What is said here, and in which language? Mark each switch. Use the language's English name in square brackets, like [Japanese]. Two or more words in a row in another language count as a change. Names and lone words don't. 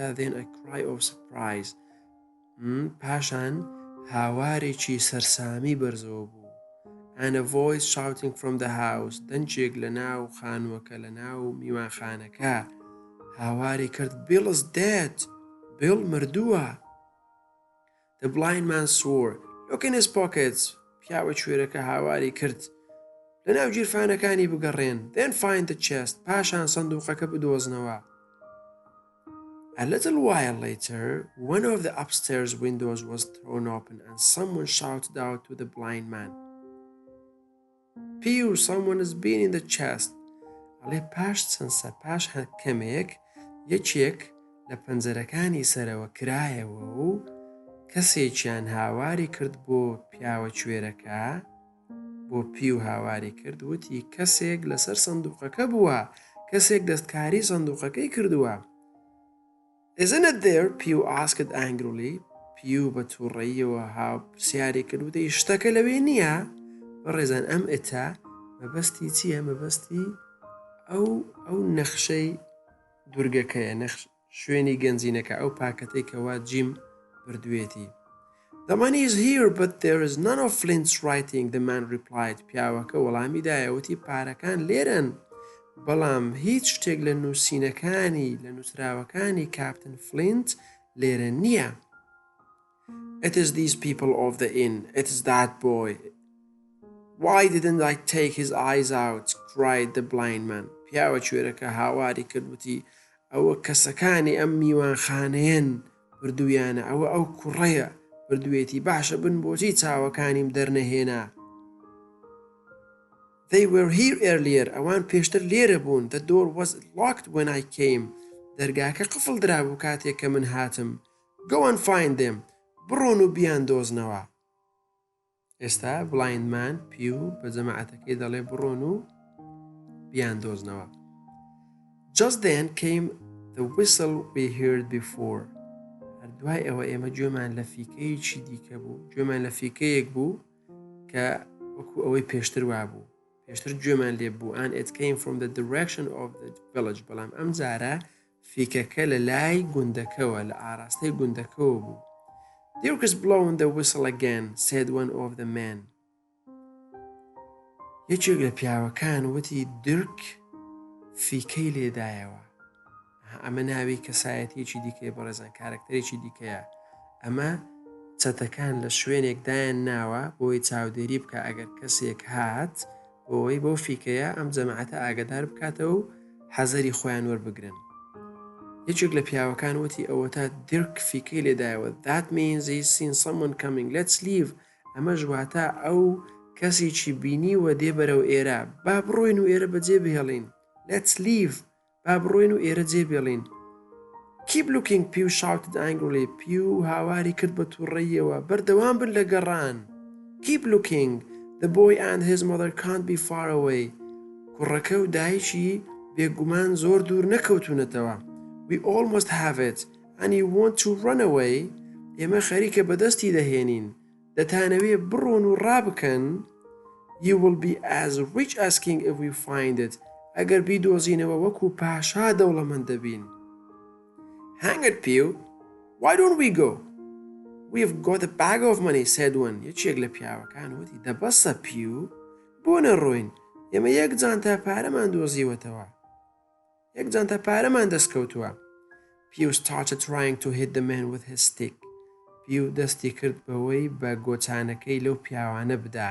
[English] Then a cry of surprise. [Central Kurdish] پاشان هاوارێکی سەرسامی بەرزەوە بوو. [English] And a voice shouting from the house. [Central Kurdish] دەنجێک لە ناو خانووەکە لە ناو میوانخانەکە هاواری کرد [English] Bill is dead. Bill مردووە. The blind man swore. Look in his pockets. [Central Kurdish] پیاوە کوێرەکە هاواری کرد لە ناو گیرفانەکانی بگەڕێن. [English] Then find the chest. [Central Kurdish] پاشان سندوقەکە بدۆزنەوە. [English] A little while later, one of the upstairs windows was thrown open and someone shouted out to the blind man. Pew, someone has been in the chest. [Central Kurdish] ئەڵێ پاش کەمێک یەکێک لە پەنجەرەکانی سەرەوە کرایەوە و کەسێکیان هاواری کرد بۆ پیاوە کوێرەکە بۆ پیو هاواری کرد وتی کەسێک لەسەر سندوقەکە بووە. کەسێک دەستکاری سندوقەکەی کردووە. [English] Isn't it there? Pew asked angrily. [Central Kurdish] پیو بە تووڕەییەوە پرسیاری کرد وتی شتەکە لەوێ نییە؟ بەڕێزان ئەم ئێتا مەبەستی چییە؟ مەبەستی ئەو نەخشەی دورگەکەیە شوێنی گەنجینەکە ئەو پاکەتەی کەوا جیم بردوێتی. [English] The money is here, but there is none of Flint's writing, the man replied. [Central Kurdish] پیاوەکە وەڵامی دایەوتی پارەکان لێرن بەڵام هیچ شتێک لە نووسینەکانی لە نووسراوەکانی کاپتن فلینت لێرە نییە. [English] It is these people of the inn. It is that boy. Why didn't I take his eyes out? Cried the blind man. [Central Kurdish] پیاوە کوێرەکە هاواری کردوتی ئەوە کەسەکانی ئەم میوانخانەیەن بردوویانە ئەو کوڕەیە بردوێتی باشە بن بۆچی چاوەکانیم دەرنەهێنا. [English] They were here earlier. [Central Kurdish] ئەوان پێشتر لێرە بوون. [English] The door was locked when I came. [Central Kurdish] دەرگاکە قفڵ درابوو کاتێک کە من هاتم. [English] Go and find them. [Central Kurdish] بڕۆن و بیاندۆزنەوە. ئێستا بڵایندمان پیو بە جەماعەتەکەی دەڵێ بڕۆن و بیاندۆزنەوە. [English] Just then came the whistle we heard before. [Central Kurdish] هەردوای ئەوە ئێمە گوێمان لە فیکەیەکی دیکە بوو، گوێمان لە فیکەیەک بوو کە وەکو ئەوەی پێشتر وابوو، پێشتر گوێمان لێ بوو. [English] and it came from the direction of the village. [Central Kurdish] بەڵام ئەم جارە فیکەکە لە لای گوندەکەوە، لە ئاراستەی گوندەکەوە بوو. [English] Dirk is blowing the whistle again, said one of the men. [Central Kurdish] یەکێک لە پیاوەکان وتی درک فیکەی لێدایەوە. ئەمە ناوی کەسایەتیەکی دیکەیە بەڕێزان، کارکتەرێکی دیکەیە. ئەمە چەتەکان لە شوێنێک دایان ناوە بۆی چاودێری بکە ئەگەر کەسێک هات بۆی بۆ فیکەیە ئەم جەماعەتە ئاگادار بکاتەوە و حەزەری خۆیان وەربگرن. یەکێک لە پیاوەکان وتی ئەوە تا درک فیکەی لێدایەوە. [English] That means he's seen someone coming. Let's leave. [Central Kurdish] ئەمە ژواتە ئەو کەسێکی بینی و دێ بەرەو ئێرە. با بڕۆین و ئێرە بەجێ بهێڵین. [English] Let's leave. [Central Kurdish] با بڕۆین و ئێرە جێ بێڵین. [English] Keep looking, Pew shouted angrily. [Central Kurdish] Pew هاواری کرد بە تووڕەییەوە. بەردەوام بن لە گەڕان. [English] Keep looking. The boy and his mother can't be far away. [Central Kurdish] کوڕەکە و دایکی بێگومان زۆر دوور نەکەوتونەتەوە. [English] We almost have it. And you want to run away? [Central Kurdish] ئێمە خەریکە بەدەستی دەهێنین. دەتانەوێ بڕۆن و ڕابکەن. [English] You will be as rich as king if we find it. [Central Kurdish] ئەگەر بیدۆزینەوە وەکو پاشا دەوڵەمەند دەبین. [English] Hang it, Pew. Why don't we go? We've got a bag of money, said one. [Central Kurdish] یەکێک لە پیاوەکان وتی دەبەسە پیو بۆ نەڕۆین. ئێمە یەک جانتا پارەمان دۆزیوەتەوە. یەک جانتا پارەمان دەستکەوتووە. [English] Pew started trying to hit the man with his stick. [Central Kurdish] پیو دەستی کرد بەوەی بە گۆچانەکەی لەو پیاوانە بدا.